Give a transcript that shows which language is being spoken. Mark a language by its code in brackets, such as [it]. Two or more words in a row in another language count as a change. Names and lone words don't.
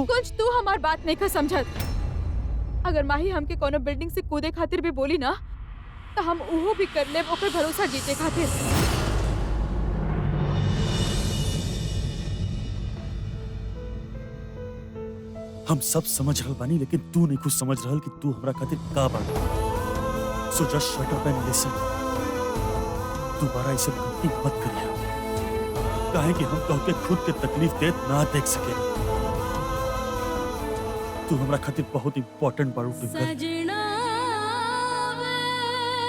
[bho] कुंज, तू हमार बात नहीं का समझत। अगर माही हमके कोनो बिल्डिंग से कूदे खातिर भी बोली ना, तो हम उहो भी कर लेब ओकर भरोसा जीते खातिर। हम सब समझ रहल बानी, लेकिन तू नहीं कुछ समझ रहल कि तू हमरा खातिर का बा। [en] So just shut up and listen. [bho] दोबारा इसे गलती मत करिया, काहे कि हम तोहके खुद के तकलीफ देत ना देख सके। तू हमरा खातिर बहुत इम्पोर्टेंट बारू ट्विंकल।